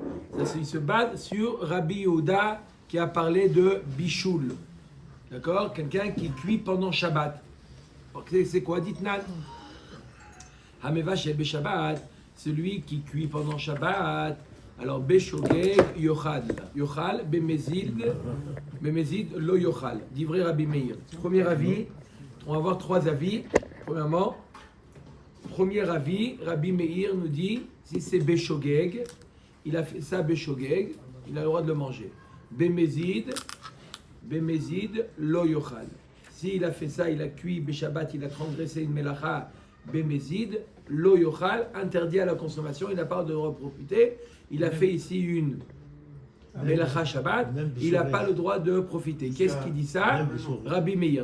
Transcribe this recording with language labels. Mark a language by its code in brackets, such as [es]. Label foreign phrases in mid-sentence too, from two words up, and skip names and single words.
[fr] Il se base sur Rabbi Yehuda qui a parlé de Bichoul. D'accord? Quelqu'un qui cuit pendant Shabbat. C'est quoi? Dites Nan. [he] המבשל בשבת, [fr] celui qui cuit pendant Shabbat. Alors, [he] בשוגג, יאכל. יאכל, במזיד לא יאכל. דברי רבי מאיר. [fr] Premier avis, on va voir trois avis. Premièrement, premier avis, Rabbi Meir nous dit, si c'est Beshogeg, il a fait ça Beshogeg, il a le droit de le manger. [he] במזיד לא יאכל. [fr] S'il a fait ça, il a cuit Beshabbat, il a transgressé une melacha, [he] במזיד, לא יאכל, [fr] interdit à la consommation, il n'a pas de droit de profiter. Il a fait ici une [he] מלאכה שבת, [fr] il n'a pas le droit de profiter. Qu'est-ce qui dit ça? Rabbi Meir.